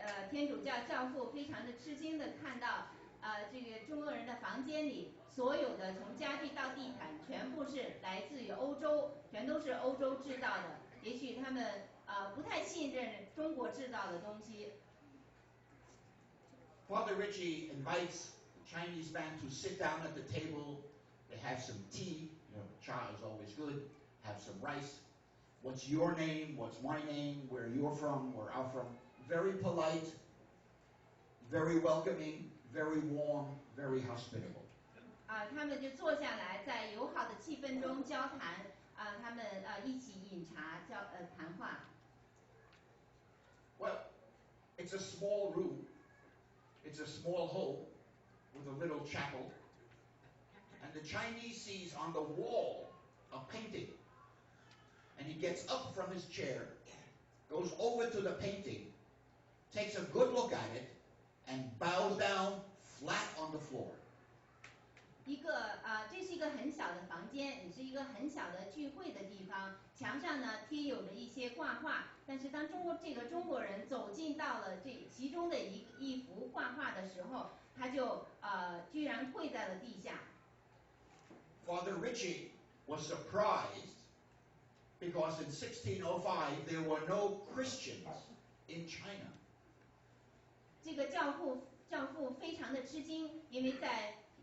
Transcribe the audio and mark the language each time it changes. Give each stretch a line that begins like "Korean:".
Chinese: 天主教教父非常的吃惊的看到，这个中国人的房间里所有的从家具到地毯全部是来自于欧洲，全都是欧洲制造的。也许他们不太信任中国制造的东西。
English: Father Ricci invites the Chinese man to sit down at the table. They have some tea. You know, cha is always good. Have some rice. What's your name? What's my name? Where you're from? Where I'm from? Very polite, very welcoming, very warm, very hospitable.
Chinese: 他们就坐下来，在友好的气氛中交谈。他们一起饮茶，谈话。
English: Well, it's a small room. It's a small home with a little chapel. And the Chinese sees on the wall a painting. And he gets up from his chair, goes over to the painting, takes a good look at it, and bows down flat on the floor.
Chinese: 这是一个很小的房间，也是一个很小的聚会的地方。墙上呢贴有着一些挂画，但是当这个中国人走进到了其中的一幅挂画的时候，他就居然跪在了地下。
English: Father Ricci was surprised because in 1605 there were no Christians in China.
Chinese: 这个教父非常的吃惊，因为在